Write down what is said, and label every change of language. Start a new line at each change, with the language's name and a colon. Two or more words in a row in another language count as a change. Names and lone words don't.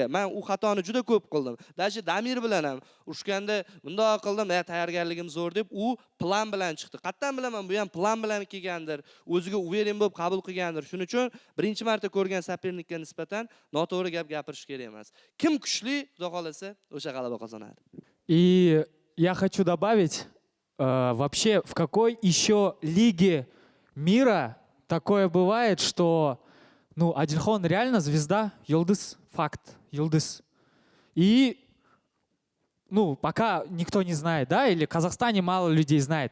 Uzbek: Men u xatoni juda ko'p qildim. Даже Damir bilan ham urushganda bundoq qildim, tayyorgarligim zo'r deb u plan bilan chiqdi. Qattan bilaman, bu ham plan bilan kelgandir. O'ziga uveren bo'lib qabul qilgandir. Shuning uchun birinchi marta ko'rgan Sapirnikka nisbatan noto'g'ri gap gapirish kerak emas. Kim kuchli, xudo xolasa, o'sha g'alaba qozonadi.
Russian: И я хочу добавить, вообще, в какой еще лиге мира такое бывает, что, Адильхон реально звезда, Йылдыз, факт, Йылдыз. И, пока никто не знает, да, или в Казахстане мало людей знает.